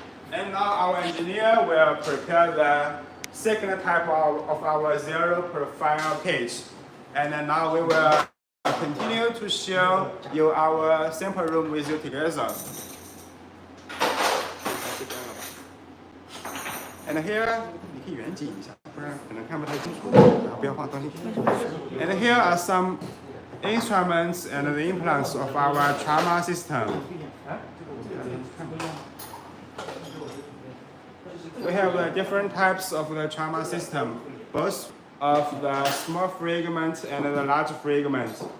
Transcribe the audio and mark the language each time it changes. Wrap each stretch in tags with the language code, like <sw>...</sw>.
<en>And now our engineer will prepare the second type of our zero profile cage. And then now we will continue to show you our sample room with you together. And here,</en> <zh>你可以远景一下，不然可能看不太清楚。不要放东西。</zh> <en>And here are some instruments and the implants of our trauma system. We have different types of the trauma system, both of the small fragment and the large fragment.</en>